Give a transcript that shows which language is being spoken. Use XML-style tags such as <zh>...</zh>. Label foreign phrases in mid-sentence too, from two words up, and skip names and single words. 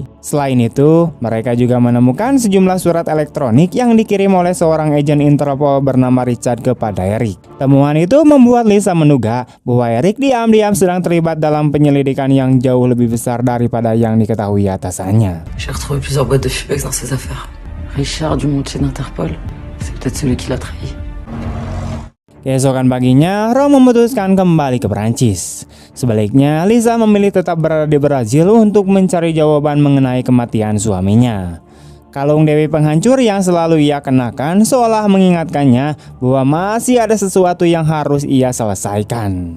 <id>Selain itu, mereka juga menemukan sejumlah surat elektronik yang dikirim oleh seorang agen Interpol bernama Richard kepada Eric. Temuan itu membuat Lisa menduga bahwa Eric diam-diam sedang terlibat dalam penyelidikan yang jauh lebih besar daripada yang diketahui atasannya.</id> <fr>J'ai retrouvé plusieurs boîtes de Fupex dans ses affaires. Richard Dumontier d'Interpol, c'est peut-être celui qui l'a trahi.</fr> <id>Keesokan paginya, Ro memutuskan kembali ke Prancis. Sebaliknya, Lisa memilih tetap berada di Brazil untuk mencari jawaban mengenai kematian suaminya. Kalung Dewi Penghancur yang selalu ia kenakan seolah mengingatkannya bahwa masih ada sesuatu yang harus ia selesaikan.</id>